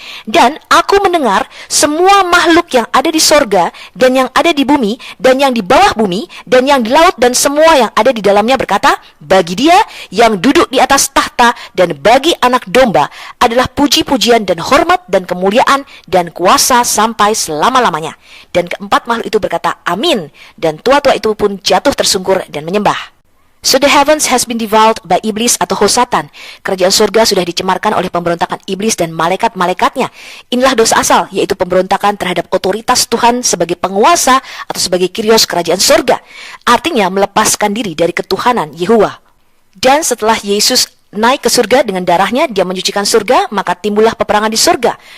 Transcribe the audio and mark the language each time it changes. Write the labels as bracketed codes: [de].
[id] Dan aku mendengar semua makhluk yang ada di sorga dan yang ada di bumi dan yang di bawah bumi dan yang di laut dan semua yang ada di dalamnya berkata, "Bagi Dia yang duduk di atas tahta dan bagi anak domba adalah puji-pujian dan hormat dan kemuliaan dan kuasa sampai selama-lamanya." Dan keempat makhluk itu berkata, "Amin." Dan tua-tua itu pun jatuh tersungkur dan menyembah. [en] So the heavens has been defiled by iblis atau Satan. [id] Kerajaan surga sudah dicemarkan oleh pemberontakan iblis dan malaikat-malaikatnya. Inilah dosa asal, yaitu pemberontakan terhadap otoritas Tuhan sebagai penguasa atau sebagai Kyrios kerajaan surga. Artinya melepaskan diri dari ketuhanan Yehuwa. Dan setelah Yesus naik ke surga dengan darahnya, dia menyucikan surga, maka timbullah peperangan di surga.